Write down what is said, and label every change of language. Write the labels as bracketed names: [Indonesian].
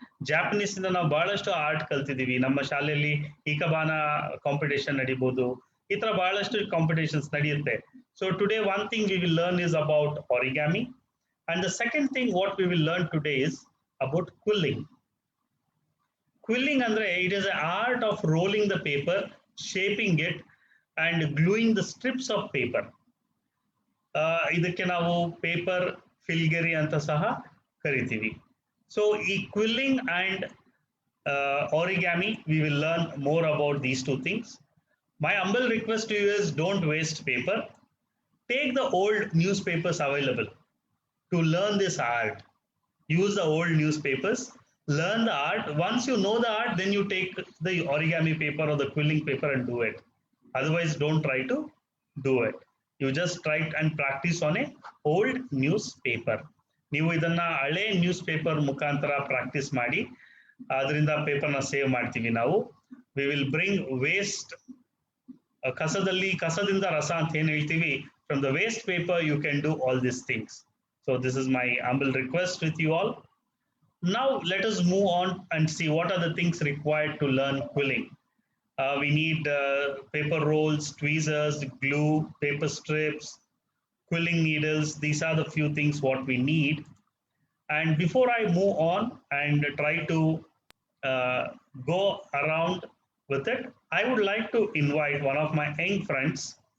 [Kannada] Japanese ಇಂದ ನಾವು ಬಹಳಷ್ಟು ಆರ್ಟ್ ಕಲ್ತಿದೀವಿ. ನಮ್ಮ ಶಾಲೆಯಲ್ಲಿ ಈಕಬಾನ ಕಾಂಪಿಟೇಷನ್ ನಡೀಬಹುದು. ಈ ತರ ಬಹಳಷ್ಟು ಕಾಂಪಿಟೇಷನ್ಸ್ ನಡೆಯುತ್ತೆ. [English] So today one thing we will learn is about origami, and the second thing what we will learn today is about quilling. Quilling andre it is an art of rolling the paper, shaping it and gluing the strips of paper. [Kannada] ಇದಕ್ಕೆ ನಾವು paper ಫಿಲ್ಗರಿ ಅಂತ ಸಹ ಕರಿತೀವಿ. [English] So ಈ quilling and origami, we will learn more about these two things. My humble request to you is don't waste paper. Take the old newspapers available to learn this art. Use the old newspapers, learn the art. Once you know the art, then you take the origami paper or the quilling paper and do it. Otherwise, don't try to do it. You just try and practice on a old newspaper. [Kannada] ನೀವು ಇದನ್ನ ಹಳೆ news paper ಮುಖಾಂತರ practice ಮಾಡಿ ಅದರಿಂದ ಪೇಪರ್ನ save ಮಾಡ್ತೀವಿ ನಾವು. [English] we will bring waste, [Kannada] ಕಸದಿಂದ ರಸ ಅಂತ ಏನ್ ಹೇಳ್ತೀವಿ, [English] From the waste paper you can do all this things. So this is my humble request with you all. Now let us move on and see what are the things required to learn quilling. We need paper rolls, tweezers, glue, paper strips, quilling needles. These are the few things what we need. And before I move on and try to uh, go around with it, I would like to invite one of my young friends.